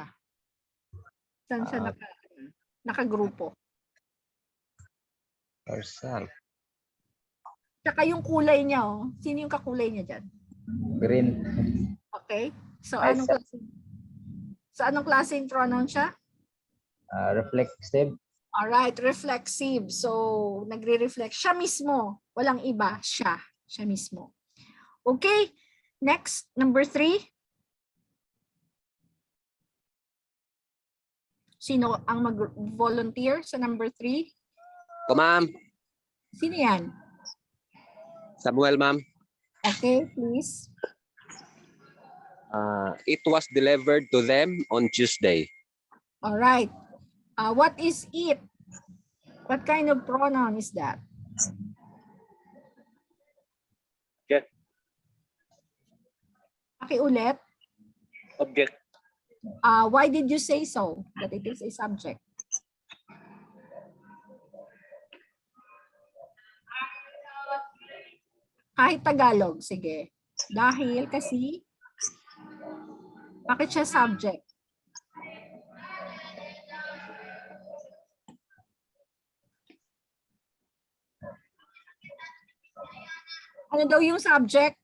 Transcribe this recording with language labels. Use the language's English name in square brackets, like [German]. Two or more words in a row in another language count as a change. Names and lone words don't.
[Filipino] Saan siya nakagrupo? [English] Herself. [Filipino] Tsaka yung kulay niya, oh. Sino yung kakulay niya dyan? [English] Green. Okay. So, Myself. [Filipino] anong klaseng pronoun siya? [English] Reflexive. Alright, reflexive. [Filipino] So, nagre-reflect. Siya mismo. Walang iba. Siya. Siya mismo. [English] Okay. Next, number 3. [Filipino] Sino ang mag-volunteer sa number 3? [English] Ma'am. [Filipino] Sino yan? [English] Samuel, ma'am. Okay, please. It was delivered to them on Tuesday. Alright. What is it? What kind of pronoun is that? Object. [Filipino] Pakiulit. [English] Object. Why did you say so? That it is a subject? [Filipino] Kahit Tagalog, sige. Dahil kasi, bakit siya subject? Ano daw yung subject?